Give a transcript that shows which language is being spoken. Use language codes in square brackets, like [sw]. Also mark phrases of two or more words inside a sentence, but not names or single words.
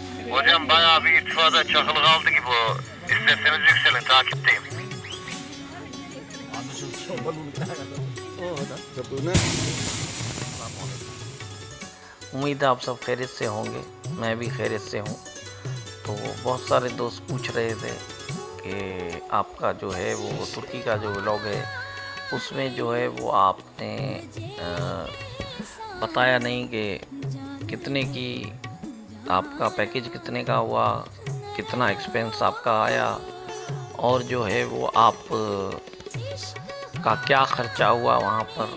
[tr] Hocam bayağı bir irtifada çakılı kaldı gibi o. İsterseniz yükselin, takipteyim. [hi] उम्मीद है आप सब खैरियत से होंगे, मैं भी खैरियत से हूँ। तो बहुत सारे दोस्त पूछ रहे थे कि आपका जो है वो तुर्की का जो व्लॉग है उसमें जो है वो आपने बताया नहीं कि कितने की आपका पैकेज कितने का हुआ, कितना एक्सपेंस आपका आया और जो है वो आप का क्या ख़र्चा हुआ वहाँ पर।